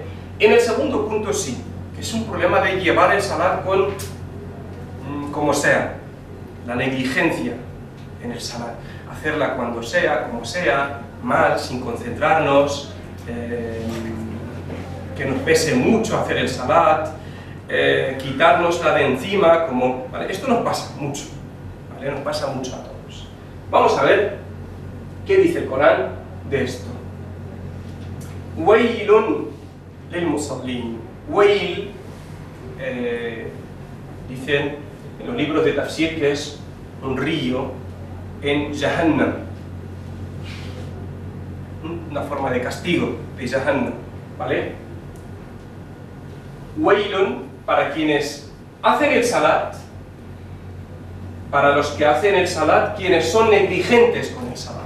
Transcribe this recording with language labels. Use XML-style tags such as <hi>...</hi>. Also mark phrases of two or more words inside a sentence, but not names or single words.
<es>En el segundo punto sí, que es un problema de llevar el salat con, como sea, la negligencia en el salat, hacerla cuando sea, como sea, mal, sin concentrarnos, que nos pese mucho hacer el salat, quitárnosla de encima, como, ¿vale? Esto nos pasa mucho, ¿vale? Nos pasa mucho a todos. Vamos a ver qué dice el Corán de esto.</es> <ar>ويل للمصلين.</ar> <es>Wail, dicen en los libros de tafsir que es un río en Jahannam, una forma de castigo de Jahannam, ¿vale? Wailun para quienes hacen el salat, para los que hacen el salat, quienes son negligentes con el salat.</es>